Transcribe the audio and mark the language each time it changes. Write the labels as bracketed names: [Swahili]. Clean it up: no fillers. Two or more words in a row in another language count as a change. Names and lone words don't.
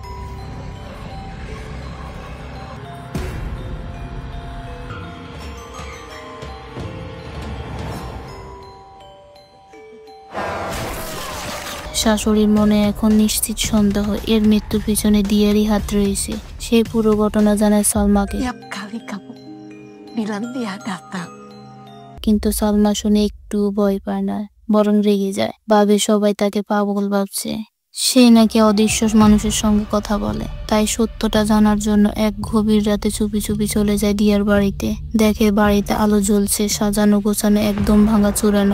[Bangla] শাশুড়ির মনে এখন নিশ্চিত সন্দেহ, এর মৃত্যুর পিছনে দিয়ারই হাত রয়েছে। সেই পুরো ঘটনা জানায় সালমাকে। [Indonesian] Tiap kali kamu bilang dia datang, [Bangla] কিন্তু সালমা শুনে একটু ভয় পায় না, বরং রেগে যায়। ভাবে সবাই তাকে পাগল ভাবছে, সে নাকি অদৃশ্য মানুষের সঙ্গে কথা বলে। তাই সত্যটা জানার জন্য এক গভীর রাতে চুপি চুপি চলে যায় দিয়ার বাড়িতে। দেখে বাড়িতে আলো জ্বলছে, সাজানো গোছানো, একদম ভাঙা চূড়ানো।